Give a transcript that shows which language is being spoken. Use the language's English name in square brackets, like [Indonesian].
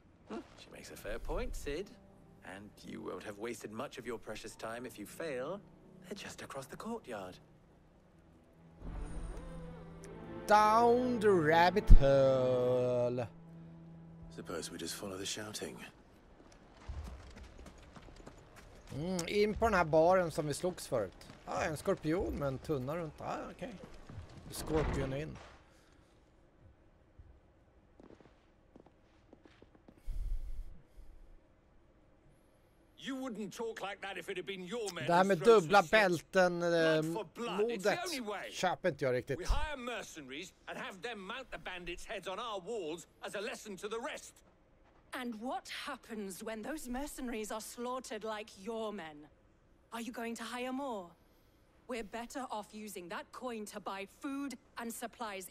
[English] She makes a fair point, Sid. And you won't have wasted much of your precious time if you fail. They're just across the courtyard. Down the rabbit hole. Suppose we just follow the shouting. [Swedish] In på den här baren som vi slogs förut. En skorpion med en tunna runt. Okej. Skorpion in. [English] You wouldn't talk like that if it had been your men. [Swedish] Det här med dubbla bälten modet köper inte jag riktigt. [English] We hire mercenaries and have them mount the bandits' heads on our walls as a lesson to the rest. And what happens when those mercenaries are slaughtered like your men? Are you going to hire more? We're better off using that coin to buy food and supplies.